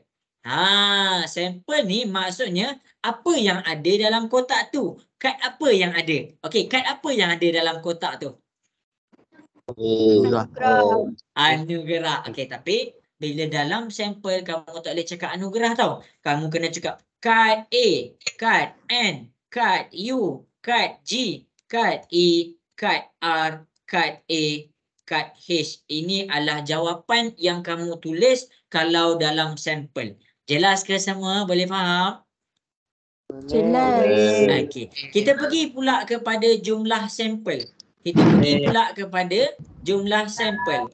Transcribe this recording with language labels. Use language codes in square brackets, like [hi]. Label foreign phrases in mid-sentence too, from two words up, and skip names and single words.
[ms] Sampel ni maksudnya apa yang ada dalam kotak tu. Kad apa yang ada? Okey, kad apa yang ada dalam kotak tu? Anugerah. Okey, tapi bila dalam sampel kamu tak boleh cakap anugerah tau. Kamu kena cakap kad A, kad N, kad U, kad G, kad E, kad R, kad A, kad H. Ini adalah jawapan yang kamu tulis kalau dalam sampel. Jelas ke semua? Boleh faham? Jelas. Okey. Kita pergi pula kepada jumlah sampel. Kita pergi pula kepada jumlah sampel.